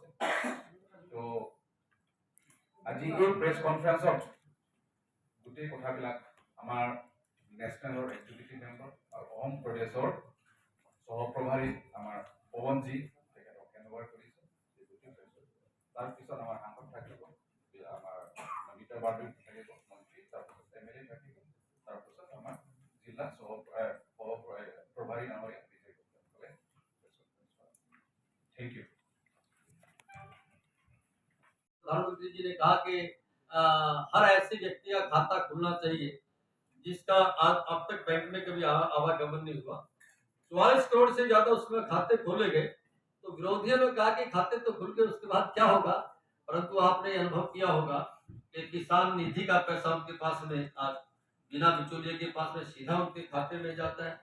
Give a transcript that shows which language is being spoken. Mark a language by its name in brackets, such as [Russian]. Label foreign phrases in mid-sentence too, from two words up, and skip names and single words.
[Assamese] তো আজি এই [English] press conferenceত [Assamese] গোটেই কথাবিলাক আমাৰ নেশ্যনেলৰ [English] executive member [Assamese] আৰু অসম প্ৰদেশৰ সহপ্ৰভাৰী আমাৰ পৱনজী তেখেতক হেণ্ডঅভাৰ কৰিছে। তাৰপিছত আমাৰ সাংসদ থাকিব, আমাৰ নমিতা বাৰ্ডী থাকিব, মন্ত্ৰী, তাৰপিছত MLA থাকিব, তাৰপিছত আমাৰ জিলা সহপ্ৰভাৰী ডাঙৰীয়া বিজয় গুপ্তাসকলে। [English] thank you. [Hindi] प्रधानमंत्री जी ने कहा कि हर ऐसे व्यक्ति का खाता खुलना चाहिए जिसका आज अब तक बैंक में कभी आवागमन नहीं हुआ। 44 करोड़ से ज्यादा उसमें खाते खोले गए, तो तो विरोधियों ने कहा कि खाते तो खुल के उसके बाद क्या होगा, परंतु आपने अनुभव किया होगा कि किसान निधि का पैसा उनके पास में आज बिना बिचौलिए के पास में सीधा उनके खाते में जाता है।